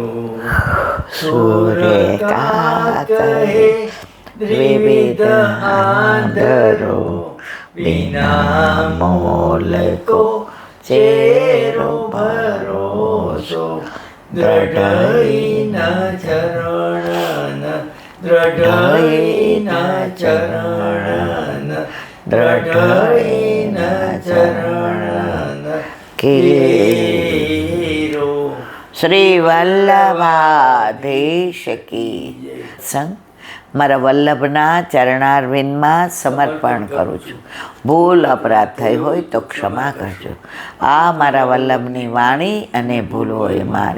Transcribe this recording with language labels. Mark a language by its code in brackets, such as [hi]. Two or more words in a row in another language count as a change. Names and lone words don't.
[hi] सूर्य का कहे द्विविध आंधरो, बिना मोल को चेरो भरोसो, दृढ़ चरण दृढ़ चरण दृढ़ चरण केरो. [gu] શ્રી વલ્લભાધીશ કી સંગ મારા વલ્લભના ચરણારવિંદમાં સમર્પણ કરું છું. ભૂલ અપરાધ થઈ હોય તો ક્ષમા કરજો. આ મારા વલ્લભની વાણી અને ભૂલ હોય મારી.